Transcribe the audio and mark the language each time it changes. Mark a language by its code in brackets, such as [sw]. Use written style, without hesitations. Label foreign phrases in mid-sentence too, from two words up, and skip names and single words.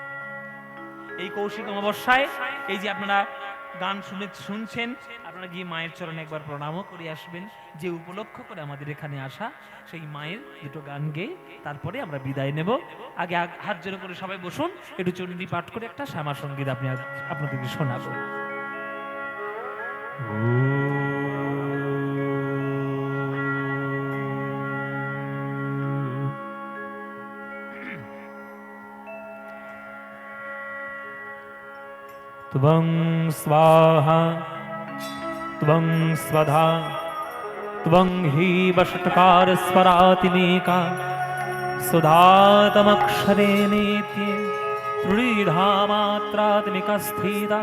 [bn] এই কৌশিক অমাবস্যায় এই যে আপনারা গান শুনছেন, আপনারা গিয়ে মায়ের চরণে একবার প্রণামও করে আসবেন। যে উপলক্ষ করে আমাদের এখানে আসা, সেই মায়ের দুটো গান গেয়ে তারপরে আমরা বিদায় নেব। আগে হাত জোড় করে সবাই বসুন, একটু চণ্ডী পাঠ করে একটা শ্যামা সঙ্গীত আপনাদেরকে শোনাবো। [sa] त्वं स्वाहा त्वं स्वधा त्वं हि वषट्कार स्वरातिनेका सुधातमक्षरे नेत्ये त्रिधा मात्रात्मिका स्थिता